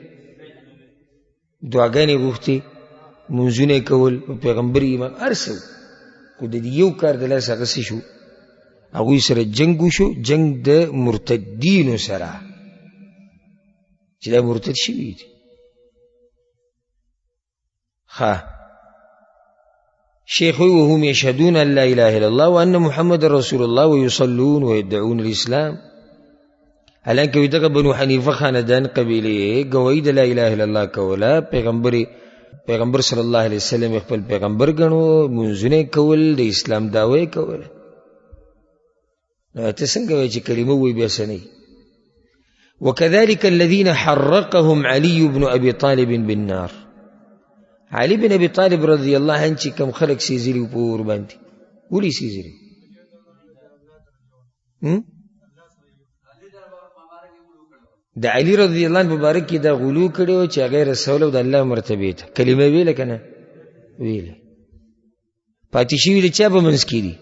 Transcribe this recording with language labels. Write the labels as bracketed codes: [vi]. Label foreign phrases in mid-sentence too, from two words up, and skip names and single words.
[ps] دعاګانې غوښتې، منځونه یې کول، په پیغمبر ایمان، هر څه، خو د یو کار د لاسه هغه څه شو؟ هغوی سره جنګ وشو، جنگ د مرتدینو سره چې دا مرتد شوي دي. [ar] شیخ وی وهم یشهدون ان لا اله الا الله وان محمد رسول الله ويصلون ويدعون الاسلام. [ps] حالانکه وی دغه بنو حنیفه خاندان قبیله گواهی د [ar] لا اله الا الله [ps] کوله، پیغمبر [ar] صلی الله علیه وسلم [ps] خپل پیغمبر ګڼو، منځونه کول، د اسلام دعوه کوله. ته څنګه وایې چې کلمه وایي بیا څه نه؟ [ar] وكذلك الذين حرقهم علي بن ابي طالب بالنار. [ps] علي بن ابي طالب [ar] رضی الله عنه [ps] چې کوم خلق سیزلی په اور باندې، ولې سیزلی؟ د علي [ar] رضی الله عنه [ps] مبارک کې دا غلو کړی چې هغه رسول او د الله مرتبه ته کلمه ویله که نه؟ ویله. پاتې شوي د چا په منځ کې دي؟